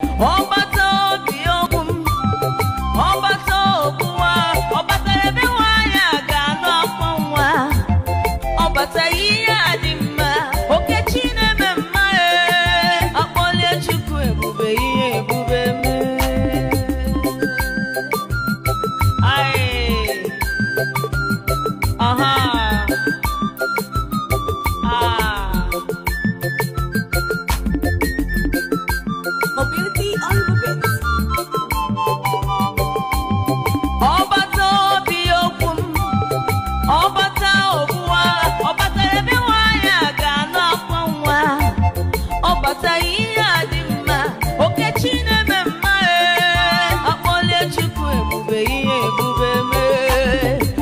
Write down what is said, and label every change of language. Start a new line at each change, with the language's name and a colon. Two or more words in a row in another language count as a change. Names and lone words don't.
Igbo: Ọ bata obi okwu m, ọ bata okwu nwa, ọ batara ebe nwaanyị a ga-anụ akwa nwa. Ọ bata ihe a dị mma, oke chi na-eme mma, ee. Akpọlie Chukwu ebube, ihe ebube mee. Aye. Aha. Ah.
English: Mobility on the bit.
Igbo: Ọ bata obi okwu m, ọ bata okwu nwa, ọ batara ebe nwaanyị a ga-anụ akwa nwa. Ọ bata ihe a dị mma, oke chi na-eme mma, ee. Akpọlie Chukwu ebube, ihe ebube mee.